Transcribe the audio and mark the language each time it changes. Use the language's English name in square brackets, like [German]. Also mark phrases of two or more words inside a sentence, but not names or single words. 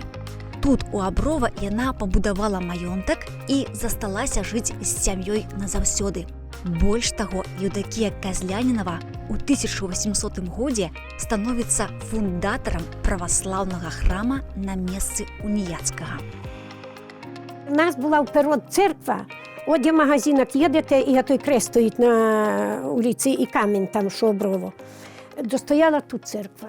[Belarusian] Тут у Аброва яна пабудавала маёнтак і засталася жыць з сям'ёй назаўсёды. Больш таго, Еўдакія Казлянінава у 1800 годзе становіцца фундатарам праваслаўнага храма на месцы уніяцкага. [Ukrainian] У нас була вперед церква, от є магазинок, їдете, і той крест стоїть на вулиці, і камінь там, що оброво. Достояла тут церква.